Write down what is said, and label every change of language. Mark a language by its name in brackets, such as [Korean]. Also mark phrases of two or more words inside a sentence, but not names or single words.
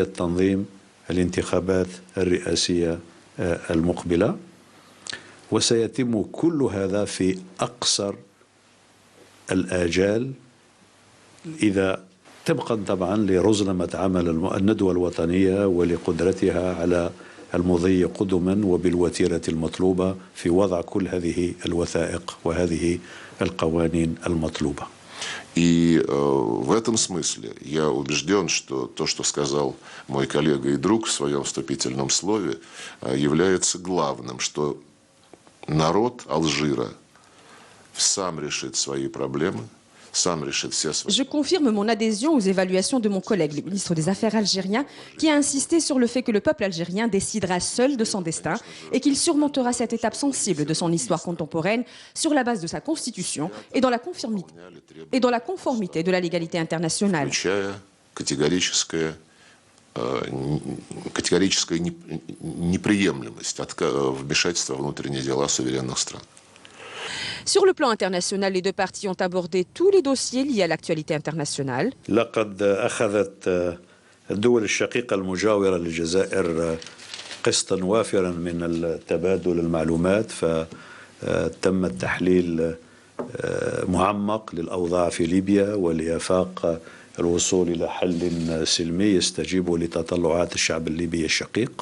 [Arabic] تنظيم الانتخابات الرئاسية المقبلة، وسيتم كل هذا في أقصر الآجال، إذا طبقا طبعا لرزنمة عمل الندوة الوطنية ولقدرتها على المضي قدما وبالوتيرة المطلوبة في وضع كل هذه الوثائق وهذه القوانين المطلوبة. [Russian] И в этом смысле я убежден, что то, что сказал мой коллега и друг в своем вступительном слове, является главным, что народ Алжира сам решит свои проблемы, сам решит все свои... [French] Je confirme mon adhésion aux évaluations de mon collègue, le ministre des Affaires algérien, qui a insisté sur le fait que le peuple algérien décidera seul de son destin et qu'il surmontera cette étape sensible de son histoire contemporaine sur la base de sa constitution et dans la conformité de la légalité internationale. [Russian] Категорическая неприемлемость вмешательства в внутренние дела суверенных стран. [French] Sur le plan international, les deux parties ont abordé tous les dossiers liés à l'actualité internationale. [Arabic] لقد أخذت الدول الشقيقة المجاورة للجزائر قسطا وافرا من التبادل المعلومات، فتم التحليل معمق للأوضاع في ليبيا ولآفاق الوصول إلى حل سلمي يستجيب لتطلعات الشعب الليبي الشقيق.